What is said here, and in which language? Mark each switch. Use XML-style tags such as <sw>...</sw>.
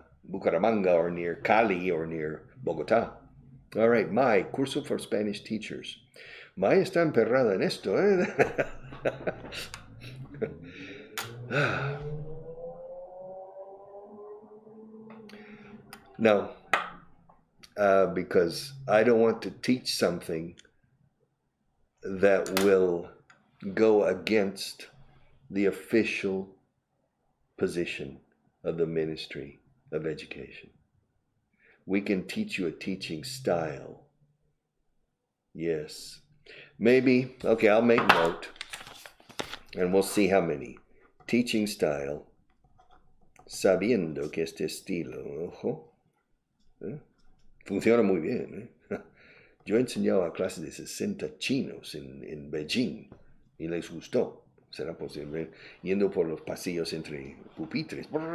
<en>Bucaramanga or near Cali or near Bogotá. All right, my curso for Spanish teachers.</en> <es>May está emperrada en esto, ¿eh?</es> <en>No, because I don't want to teach something that will go against the official position of the Ministry of Education. We can teach you a teaching style. Yes. Maybe, okay, I'll make note, and we'll see how many. Teaching style,</en> <es>sabiendo que este estilo, ojo, funciona muy bien. Yo he enseñado a clases de 60 chinos en Beijing y les gustó. Será posible yendo por los pasillos entre pupitres.</es>